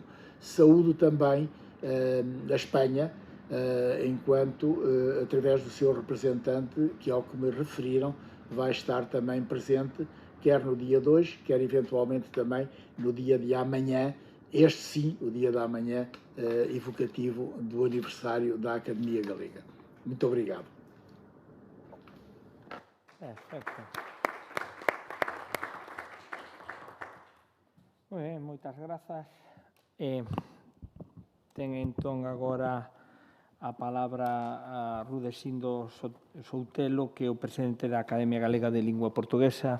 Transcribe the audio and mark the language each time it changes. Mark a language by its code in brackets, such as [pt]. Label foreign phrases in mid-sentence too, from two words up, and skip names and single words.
[pt] Saúdo também a Espanha, enquanto, através do seu representante, que, ao que me referiram, vai estar também presente, quer no dia 2, quer eventualmente também no dia de amanhã, este sim, o dia de amanhã, evocativo do aniversário da Academia Galega. Muito obrigado. [gl] Perfecto. Moi ben, moitas grazas. Ten entón agora a palabra a Rudecindo Soutelo, que é o presidente da Academia Galega de Lingua Portuguesa.